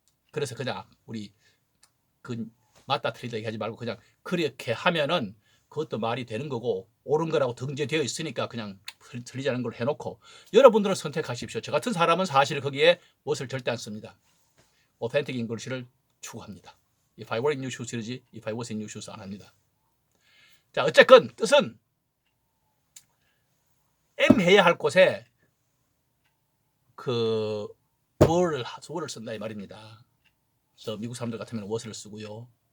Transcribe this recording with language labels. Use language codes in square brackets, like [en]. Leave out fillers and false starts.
[ko] 그래서 그냥 우리 그 맞다 틀리다 얘기하지 말고 그냥 그렇게 하면은 그것도 말이 되는 거고 옳은 거라고 등재되어 있으니까 그냥 틀리지 않은 걸 해놓고 여러분들은 선택하십시오. 저 같은 사람은 사실 거기에 무엇을 절대 안 씁니다. [en] authentic English [ko] 를 추구합니다. [en] If I were in your shoes [ko] 이러지 [en] If I was in your shoes [ko] 안 합니다. 자, 어쨌건 뜻은 M 해야 할 곳에 그 were를 쓴다 이 말입니다. 그래서 미국 사람들 같으면 was를 쓰고요.